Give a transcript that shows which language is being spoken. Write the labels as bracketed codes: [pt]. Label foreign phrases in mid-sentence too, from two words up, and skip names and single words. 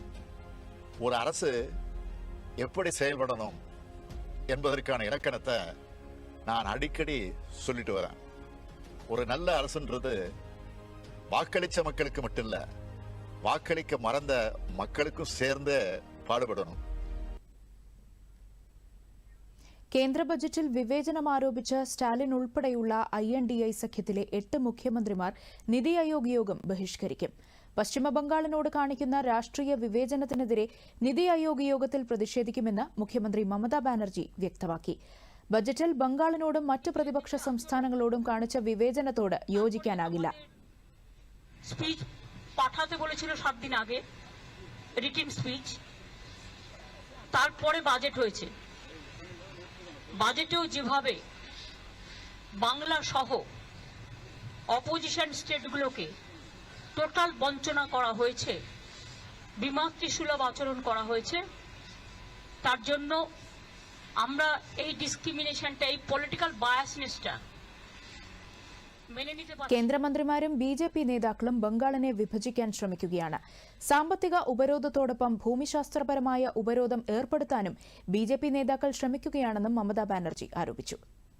[ta] ஒரு அரசு எப்படி செயல்படணும் என்பதற்கான இலக்கணத்தை நான் அடிக்கடி சொல்லிட்டு வரேன். ஒரு நல்ல அரசுன்றது வாக்களிச்ச மக்களுக்கு மட்டும் இல்ல, வாக்களிக்க மறந்த மக்களுக்கும் சேர்ந்து பாடுபடணும். [ml] കേന്ദ്ര ബജറ്റിൽ വിവേചനം ആരോപിച്ച സ്റ്റാലിൻ ഉൾപ്പെടെയുള്ള INDI സഖ്യത്തിലെ 8 മുഖ്യമന്ത്രിമാർ നിതി ആയോഗ് യോഗം ബഹിഷ്കരിക്കും. പശ്ചിമബംഗാളിനോട് കാണിക്കുന്ന രാഷ്ട്രീയ വിവേചനത്തിനെതിരെ നിതി ആയോഗ് യോഗത്തിൽ പ്രതിഷേധിക്കുമെന്ന് മുഖ്യമന്ത്രി മമതാ ബാനർജി വ്യക്തമാക്കി. ബജറ്റിൽ ബംഗാളിനോടും മറ്റ് പ്രതിപക്ഷ സംസ്ഥാനങ്ങളോടും കാണിച്ച വിവേചനത്തോട് യോജിക്കാനാകില്ല. [bn] স্পিচ পাঠাতে বলেছিল 7 দিন আগে, [en] written speech, [bn] তারপরে বাজেট হয়েছে। বাজেটেও যেভাবে বাংলা সহ [en] opposition states-গুলোকে [bn] টোটাল বঞ্চনা করা হয়েছে, বিমাতৃসুলভ আচরণ করা হয়েছে, তার জন্য আমরা এই ডিসক্রিমিনেশনটা, এই [en] political biasness-টা [ml] കേന്ദ്രമന്ത്രിമാരും BJP നേതാക്കളും ബംഗാളിനെ വിഭജിക്കാൻ ശ്രമിക്കുകയാണ്. സാമ്പത്തിക ഉപരോധത്തോടൊപ്പം ഭൂമിശാസ്ത്രപരമായ ഉപരോധം ഏർപ്പെടുത്താനും BJP നേതാക്കൾ ശ്രമിക്കുകയാണെന്നും മമതാ ബാനർജി ആരോപിച്ചു.